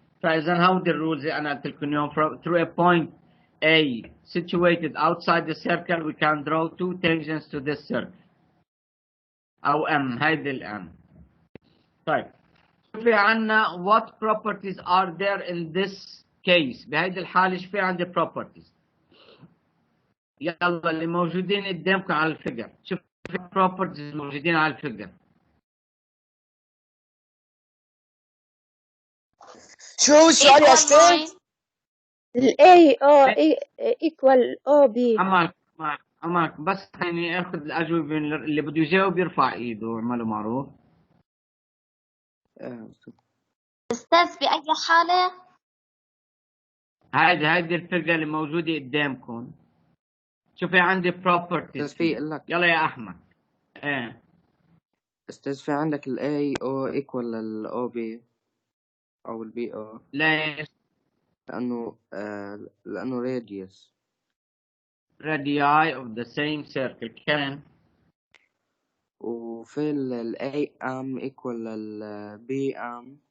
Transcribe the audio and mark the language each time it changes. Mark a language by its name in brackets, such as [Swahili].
[Arabic] فإذا هودي الرولز اللي أنا قلت لكم اليوم. [English] Through a point A situated outside the circle, we can draw two tangents to this circle. [Arabic] أو M. هيدي الM. طيب. في عنا [English] what properties are there in this case؟ [Arabic] بهيدي الحالة ايش في عندي properties؟ يلا اللي موجودين قدامكم على الفيجر، شوف properties موجودين على الفيجر. شو السؤال يا استاذ؟ [English] ال A equal OB. [Arabic] أماك بس خليني اخذ الأجوبة، اللي بده يجاوب يرفع ايده واعملوا معروف. أستاذ بأي حالة؟ هيدي الفيجر اللي موجودة قدامكم. شوفي عندي properties. يلا يا أحمد. ايه استاذ في عندك ال A O equal لل OB أو ال BO. ليش؟ لأنه radius. [English] radii of the same circle. [Arabic] كمان وفي ال AM equal لل BM.